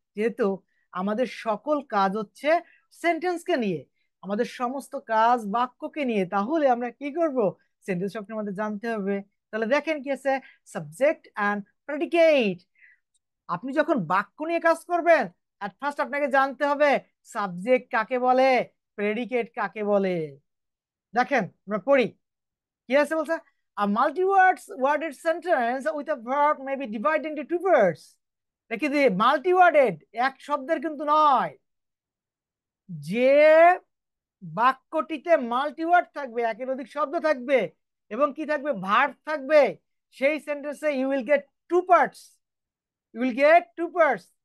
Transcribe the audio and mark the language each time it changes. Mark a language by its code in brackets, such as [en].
[bn] যেহেতু আমাদের সকল কাজ হচ্ছে সেন্টেন্সকে নিয়ে, আমাদের সমস্ত কাজ বাক্যকে নিয়ে, তাহলে আমরা কি করব, সেন্টেন্স সম্পর্কে আমাদের জানতে হবে। তাহলে দেখেন কি আছে, সাবজেক্ট অ্যান্ড প্রেডিকেট। আপনি যখন বাক্য নিয়ে কাজ করবেন, [en] at first [bn] আপনাকে জানতে হবে সাবজেক্ট কাকে বলে, প্রেডিকেট কাকে বলে। দেখেন, আমরা পড়ি কি আছে, বলছে [en] a multi-words worded sentence with a verb may be divided into two words। [bn] দেখি যে মাল্টি ওয়ার্ডেড, এক শব্দের কিন্তু নয়, যে বাক্যটিতে মাল্টি ওয়ার্ড থাকবে, একের অধিক শব্দ থাকবে, এবং কি থাকবে, ভার্ব থাকবে, সেই সেন্টেন্সে [en] you will get two parts, [bn] you will get two parts.